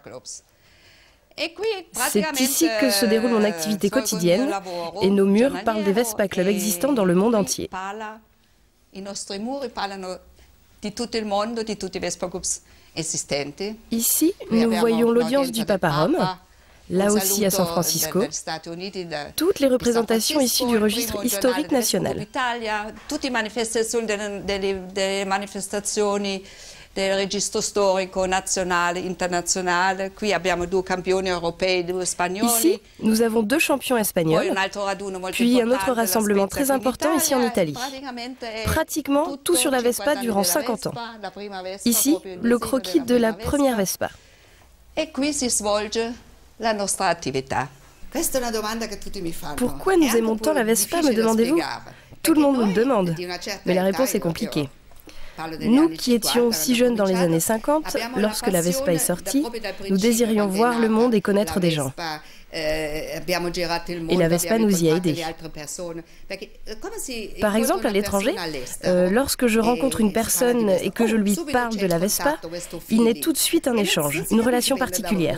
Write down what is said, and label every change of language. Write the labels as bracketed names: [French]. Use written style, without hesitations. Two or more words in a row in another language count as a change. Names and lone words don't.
[French] C'est ici que se déroule mon activité quotidienne et nos murs parlent des Vespa Club existants dans le monde entier. Ici, nous voyons l'audience du Papa Rome, là aussi à San Francisco, toutes les représentations issues du registre historique national. [Italian] del registro storico nazionale, internazionale. Qui abbiamo 2 campioni europei, 2 spagnoli. [French] Ici, nous avons 2 champions espagnols, puis un autre rassemblement très important ici en Italie. Pratiquement tout sur la Vespa durant 50 ans. Ici, le croquis de la première Vespa. [Italian] Et qui si svolge la nostra attività. [French] Pourquoi nous aimons tant la Vespa, me demandez-vous? Tout le monde nous le demande, mais la réponse est compliquée. Nous qui étions si jeunes dans les années 50, lorsque la Vespa est sortie, nous désirions voir le monde et connaître des gens. Et la Vespa nous y a aidés. Par exemple, à l'étranger, lorsque je rencontre une personne et que je lui parle de la Vespa, il naît tout de suite un échange, une relation particulière.